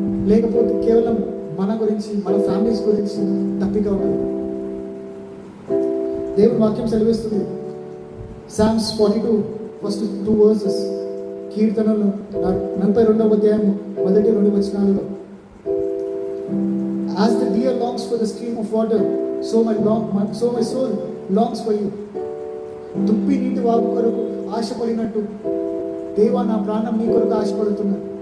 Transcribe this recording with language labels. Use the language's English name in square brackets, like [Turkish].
[Telugu] లేకపోతే కేవలం మన గురించి, మన ఫ్యామిలీస్ గురించి దప్పిక ఉన్నది. దేవుని వాక్యం సెలవిస్తుంది, [English] Psalms 42 first 2 verses, [Telugu] కీర్తనలు 42వ అధ్యాయం మొదటి 2 వచనాలలో, [English] As the deer longs for the stream of water, so my soul longs for you. [Telugu] దుప్పి నీటి వాగు కొరకు ఆశపడినట్టు దేవా నా ప్రాణం నీ కొరకు ఆశపడుతున్నా.